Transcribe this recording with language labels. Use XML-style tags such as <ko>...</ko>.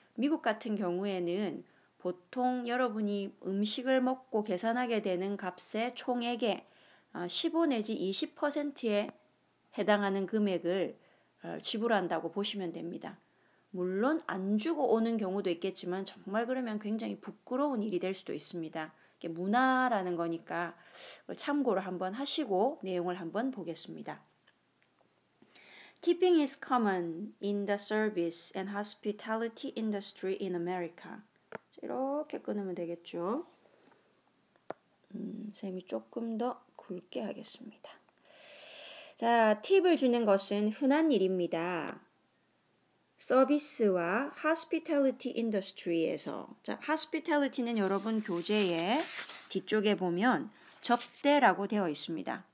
<ko>미국 같은 경우에는 보통 여러분이 음식을 먹고 계산하게 되는 값의 총액의 15 내지 20%에 해당하는 금액을 지불한다고 보시면 됩니다. 물론 안 주고 오는 경우도 있겠지만 정말 그러면 굉장히 부끄러운 일이 될 수도 있습니다. 이게 문화라는 거니까 참고를 한번 하시고 내용을 한번 보겠습니다.</ko> <en>Tipping is common in the service and hospitality industry in America.</en> <ko>이렇게 끊으면 되겠죠. 쌤이 조금 더 굵게 하겠습니다. 자, 팁을 주는 것은 흔한 일입니다. 서비스와 hospitality industry에서, 자, hospitality는 여러분 교재의 뒤쪽에 보면 접대라고 되어 있습니다.</ko>